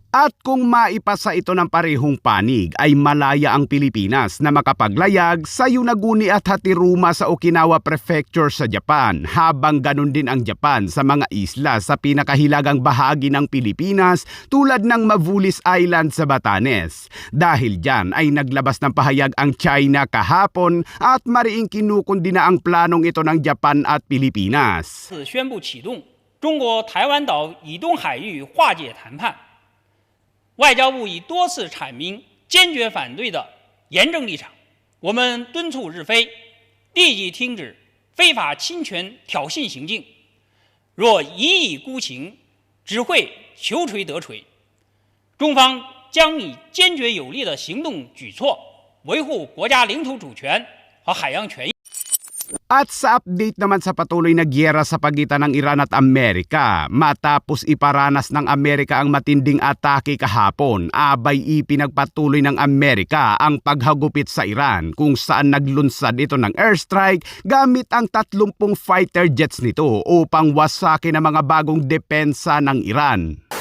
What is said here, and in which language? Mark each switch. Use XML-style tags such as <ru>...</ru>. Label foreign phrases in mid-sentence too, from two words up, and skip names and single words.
<tl>At kung maipasa ito ng parehong panig ay malaya ang Pilipinas na makapaglayag sa Yonaguni at Hatiruma sa Okinawa Prefecture sa Japan, habang ganun din ang Japan sa mga isla sa pinakahilagang bahagi ng Pilipinas tulad ng Mavulis Island sa Batanes. Dahil dyan ay naglabas ng pahayag ang China kahapon at mariing kinukundi na ang planong ito ng Japan at Pilipinas.</tl> <zh>宣布启动中国台湾岛以东海域化解谈判，外交部已多次阐明坚决反对的严正立场，我们敦促日非立即停止非法侵权挑衅行径，若一意孤行，只会求锤得锤。中方将以坚决有力的行动举措维护国家领土主权和海洋权益。</zh> <tl>At sa update naman sa patuloy na giyera sa pagitan ng Iran at Amerika, matapos iparanas ng Amerika ang matinding atake kahapon, abay ipinagpatuloy ng Amerika ang paghagupit sa Iran kung saan naglunsad ito ng airstrike gamit ang 30 fighter jets nito upang wasakin ang mga bagong depensa ng Iran.</tl>